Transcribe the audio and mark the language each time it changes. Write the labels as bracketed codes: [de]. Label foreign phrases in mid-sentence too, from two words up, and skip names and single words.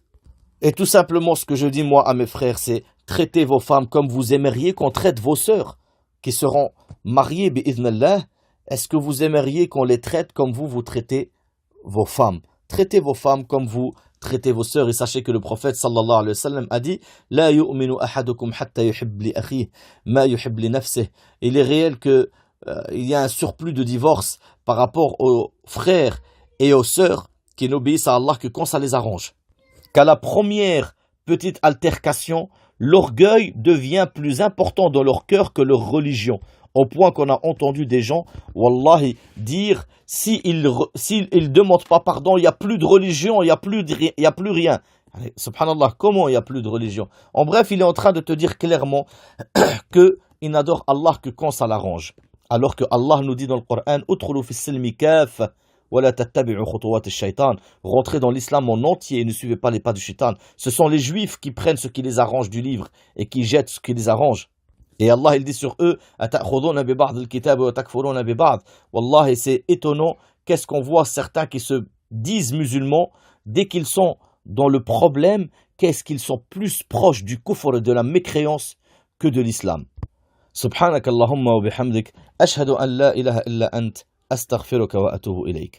[fr] Et tout simplement, ce que je dis moi à mes frères, c'est traitez vos femmes comme vous aimeriez qu'on traite vos sœurs qui seront mariées, bi'idhnallah. Est-ce que vous aimeriez qu'on les traite comme vous traitez vos femmes? Traitez vos femmes comme vous traitez vos sœurs. [ar] Et sachez que le prophète صلى الله عليه وسلم [fr] a dit [ar] لا يؤمن أحدكم حتى يحب لأخيه ما يحب لنفسه. [fr] Il est réel que il y a un surplus de divorce par rapport aux frères et aux sœurs qui n'obéissent à Allah que quand ça les arrange. Qu'à la première petite altercation, l'orgueil devient plus important dans leur cœur que leur religion. Au point qu'on a entendu des gens, wallahi, dire s'ils ne demandent pas pardon, il n'y a plus de religion, il n'y a plus rien. Allez, subhanallah, comment il n'y a plus de religion? En bref, il est en train de te dire clairement qu'il n'adore Allah que quand ça l'arrange. Alors que Allah nous dit dans le Coran, [ar] ادخلوا في السلم كافة. [fr] Rentrez dans l'islam en entier et ne suivez pas les pas du shaitan. Ce sont les juifs qui prennent ce qui les arrange du livre et qui jettent ce qui les arrange. Et Allah il dit sur eux Wallah, c'est étonnant. Qu'est-ce qu'on voit certains qui se disent musulmans, dès qu'ils sont dans le problème, qu'est-ce qu'ils sont plus proches du kufr et de la mécréance que de l'islam. [ar] سبحانك اللهم وبحمدك أشهد أن لا إله إلا أنت أستغفرك وأتوب إليك.